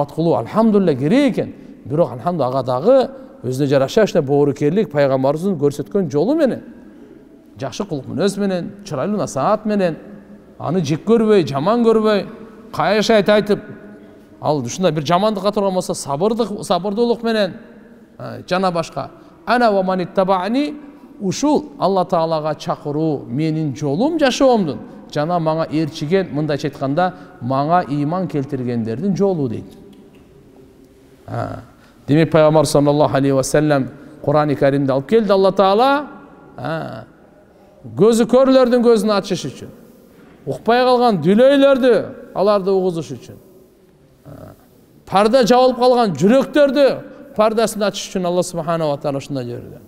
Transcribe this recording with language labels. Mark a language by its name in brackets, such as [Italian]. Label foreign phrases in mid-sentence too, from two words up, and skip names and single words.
[Kyrgyz] Даават кылуу алхамдулилlah керек экен. бирок алхамдулилlah ага дагы өзүнө жараша ушундай боорукерлик пайгамбарыбыздын көрсөткөн жолу менен, жакшы кулук мүнөз менен, чырайлуу насаат менен, аны жек көрбөй, жаман көрбөй, кайшы айтып, ал ушундай бир жамандыкка турган болсо сабырдуулук менен жана башка. [Arabic] أنا ومن اتبعني, [Kyrgyz] ушул Алла Таалага чакыруу менин жолум, жашоомдун, жана мага ээрчиген, мындайча айтканда, мага ыйман келтиргендердин жолу дейт. Демек пайгамбар [Arabic] صلى الله عليه وسلم [Kyrgyz] Кур'ан-ы Каримде алып келди Алла Таала көзү көрлөрдүн көзүн ачыш үчүн, укпай калган дүлөйлөрдү аларды угузуш үчүн, парда жабылып калган жүрөктөрдү пардасын ачыш үчүн [Arabic] الله سبحانه وتعالى [Kyrgyz] ушундай жиберди.